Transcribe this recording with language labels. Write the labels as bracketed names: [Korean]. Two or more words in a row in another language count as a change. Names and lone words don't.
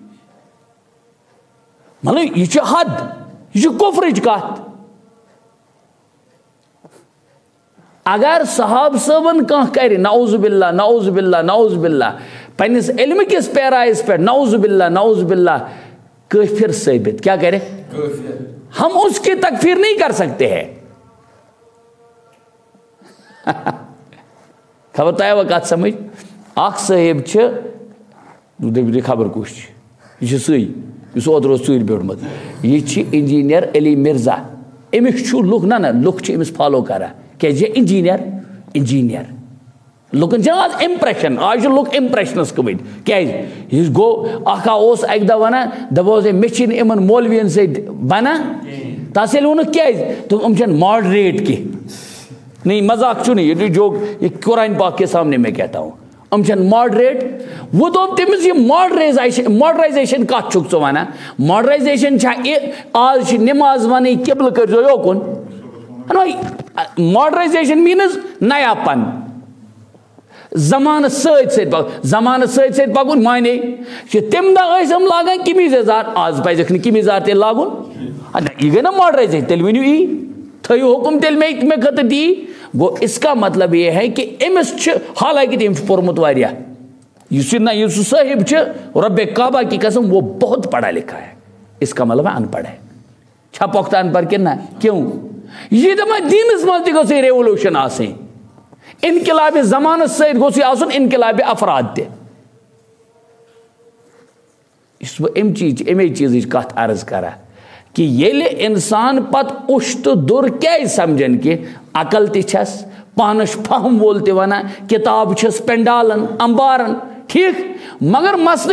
[Kashmiri] مطلب یہِ چھُ حد، یہِ چھُ کُفرٕچ کتھ. اگر صحابہ صٲبن کانٛہہ کرِ [Arabic] نعوذ باللہ نعوذ باللہ نعوذ باللہ [Kashmiri] پننس علمہٕ کِس پیرایس پٮ۪ٹھ [Arabic] نعوذ باللہ نعوذ باللہ [Kashmiri] کٲفر ثٲبت، [Urdu] کیا کرے؟ ہم اس کی تکفیر نہیں کر سکتے ہیں. [Kashmiri] خبر تۄہہِ آوا کتھ سمجھ؟ اکھ صٲحب چھِ خبر کُس چھُ، یہِ چھُ سُے یُس اوترٕ اوس ژوٗرِ بیوٗٹھمُت، یہِ چھِ انجیٖنیر علی مرزا. أمِس چھُ لُکھ، نہ لُکھ چھِ أمِس فالو کران، کیازِ انجیٖنیر لُکن چھِ آز امپریشن، آز چھِ لُکھ امپریشنس گٔمٕتۍ. کیازِ؟ یہِ گوٚو اکھ اوس اکہِ دۄہ ونان، دپان ہے مےٚ چھِنہٕ یِمن مولوین سۭتۍ بنان. تس ییٚلہِ ووٚنُکھ کیازِ؟ دوٚپ یِم چھنہٕ ماڈریٹ کینٛہہ. [Urdu] نہیں مذاق چھُنہٕ، یہ جوک، یہ قرآن پاک کے سامنے میں کہتا ہوں. [Kashmiri] ماڈریٹ وہ دوٚپ تٔمِس یہِ ماڈرایزیشن کتھ چھُکھ ژٕ وَنان ماڈرایزیشن چھا آز چھِ نٮ۪ماز وَنٕنۍ قبلہٕ کٔرۍزیو یوکُن ماڈرایزیشن میٖنٕز نیا پن زمانس سۭتۍ پکُن مانے کہ تمہِ دۄہ ٲسۍ یِم لاگان قمیٖض یزار آز پزیکھ نہٕ قمیٖض یزار تیٚلہِ لاگُن یہِ گٔے نا ماڈرایزیشن تیٚلہِ ؤنِو یی تھٲیِو حُکُم تیٚلہِ مےٚ خٲطرٕ تی گوٚو [Urdu] اس کا مطلب یہ ہے کہ [Kashmiri] أمِس چھُ حالانکہ تٔمۍ چھُ پوٚرمُت واریاہ یُس یہِ صٲحب چھُ رۄبِ [Urdu] کعبہ کی قسم وہ بہت پڑھا لکھا ہے اس کا مطلب ہے ان پڑھ ہے [Kashmiri] چھا پۄختہٕ ان پڑھ کِنہٕ نہ کیوں یہِ دپان دیٖنس منٛز تہِ گوٚژھ یہِ ریولیوشن آسٕنۍ انقلاب زمانس سۭتۍ گوٚژھ یہِ آسُن انقلاب افراد تہِ یُس بہٕ اَمے چیٖزٕچ کتھ عرض کران کہ ییٚلہِ انسان پتہٕ اوٚش تہٕ دوٚر کیازِ سمجھن کہ عقل تہِ چھس پانس فہم وول تہِ ونان کتاب چھس پینڈالن امبارن ٹھیک مگر مسلہٕ